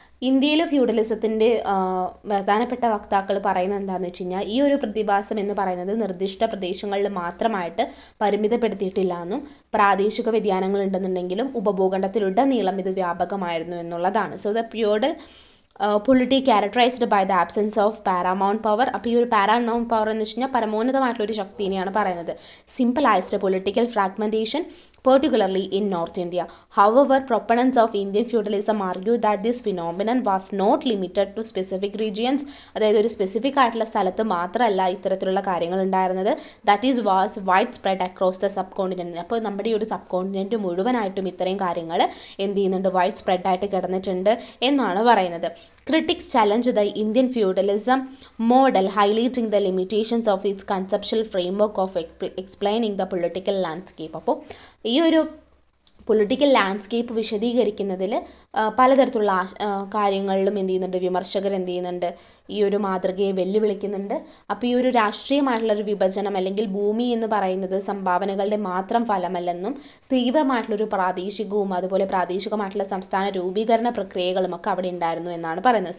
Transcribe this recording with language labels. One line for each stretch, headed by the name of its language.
Malayalam: ഇന്ത്യയിൽ ഫ്യൂഡലിസത്തിൻ്റെ പ്രധാനപ്പെട്ട വക്താക്കൾ പറയുന്നത് എന്താണെന്ന് വെച്ച് കഴിഞ്ഞാൽ, ഈ ഒരു പ്രതിഭാസം എന്ന് പറയുന്നത് നിർദ്ദിഷ്ട പ്രദേശങ്ങളിൽ മാത്രമായിട്ട് പരിമിതപ്പെടുത്തിയിട്ടില്ല എന്നും പ്രാദേശിക വ്യതിയാനങ്ങൾ ഉണ്ടെന്നുണ്ടെങ്കിലും ഉപഭൂഖണ്ഡത്തിലുടനീളം ഇത് വ്യാപകമായിരുന്നു എന്നുള്ളതാണ്.
English: So the feudal polity characterised by the absence of paramount power.
Malayalam: അപ്പോൾ ഈ ഒരു പാരാമൗണ്ട് പവർ എന്ന് വെച്ച് കഴിഞ്ഞാൽ പരമോന്നതമായിട്ടുള്ള ഒരു ശക്തിനെയാണ് പറയുന്നത്.
English: Simplified political fragmentation, particularly in North India. However, proponents of Indian feudalism argue that this phenomenon was not limited to specific regions.
Malayalam: അതായത് ഒരു സ്പെസിഫിക് ആയിട്ടുള്ള സ്ഥലത്ത് മാത്രമല്ല ഇത്തരത്തിലുള്ള കാര്യങ്ങൾ ഉണ്ടായിരുന്നത്.
English: That is was widespread across the subcontinent.
Malayalam: അപ്പോൾ നമ്മുടെ ഈ ഒരു സബ് കോണ്ടിനെൻറ്റ് മുഴുവനായിട്ടും ഇത്രയും കാര്യങ്ങൾ എന്ത് ചെയ്യുന്നുണ്ട്, വൈഡ് സ്പ്രെഡ് ആയിട്ട് കിടന്നിട്ടുണ്ട് എന്നാണ് പറയുന്നത്.
English: Critics challenge the Indian feudalism model, highlighting the limitations of its conceptual framework of explaining the political landscape.
Malayalam: അപ്പോൾ ഈ ഒരു പൊളിറ്റിക്കൽ ലാൻഡ്സ്കേപ്പ് വിശദീകരിക്കുന്നതിൽ പലതരത്തിലുള്ള കാര്യങ്ങളിലും എന്ത് ചെയ്യുന്നുണ്ട്, വിമർശകർ എന്ത് ചെയ്യുന്നുണ്ട്, ഈ ഒരു മാതൃകയെ വെല്ലുവിളിക്കുന്നുണ്ട്. അപ്പോൾ ഈ ഒരു രാഷ്ട്രീയമായിട്ടുള്ളൊരു വിഭജനം അല്ലെങ്കിൽ ഭൂമി എന്ന് പറയുന്നത് സംഭാവനകളുടെ മാത്രം ഫലമല്ലെന്നും തീവ്രമായിട്ടുള്ളൊരു പ്രാദേശികവും അതുപോലെ പ്രാദേശികമായിട്ടുള്ള സംസ്ഥാന രൂപീകരണ പ്രക്രിയകളും ഒക്കെ അവിടെ ഉണ്ടായിരുന്നു എന്നാണ് പറയുന്നത്.